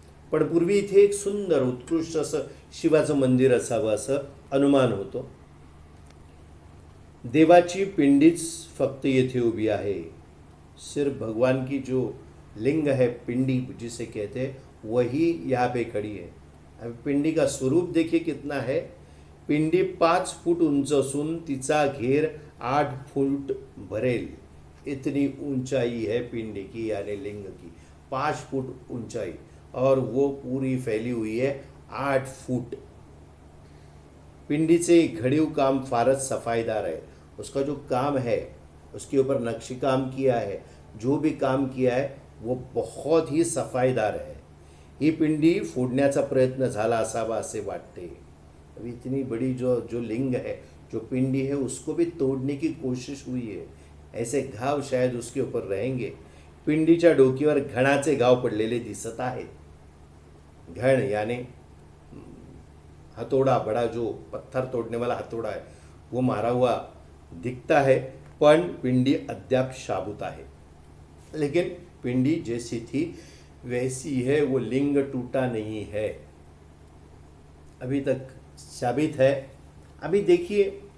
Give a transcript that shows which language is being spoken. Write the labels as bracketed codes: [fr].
[mr] पण पूर्वी इथे एक सुंदर उत्कृष्ट असं शिवाचं मंदिर असावं असं अनुमान होतो। देवाची पिंडीच फक्त येथे उभी आहे। [hi] सिर्फ भगवान की जो लिंग है, पिंडी जिसे कहते हैं, वही यहाँ पे खड़ी है। अब पिंडी का स्वरूप देखिए कितना है। [mr] पिंडी 5 फूट उंच असून तिचा घेर 8 फूट भरेल, [hi] इतनी ऊंचाई है पिंडी की यानी लिंग की, 5 फुट ऊंचाई, और वो पूरी फैली हुई है 8 फुट। पिंडी से घड़ीव काम फारस सफाईदार है। उसका जो काम है, उसके ऊपर नक्शी काम किया है, जो भी काम किया है वो बहुत ही सफाईदार है। [mr] ही पिंडी फोडण्याचा प्रयत्न झाला असावा असे वाटते। [hi] अभी इतनी बड़ी जो लिंग है, जो पिंडी है, उसको भी तोड़ने की कोशिश हुई है। ऐसे घाव शायद उसके ऊपर रहेंगे। [mr] पिंडीच्या डोकीवर घणाचे घाव पडलेले दिसत आहेत। [hi] घण यानी हथौड़ा, बड़ा जो पत्थर तोड़ने वाला हथौड़ा है वो मारा हुआ दिखता है, [mr] पण पिंडी अद्याप शाबूत [hi] है। लेकिन पिंडी जैसी थी वैसी है, वो लिंग टूटा नहीं है, अभी तक साबित है। अभी देखिए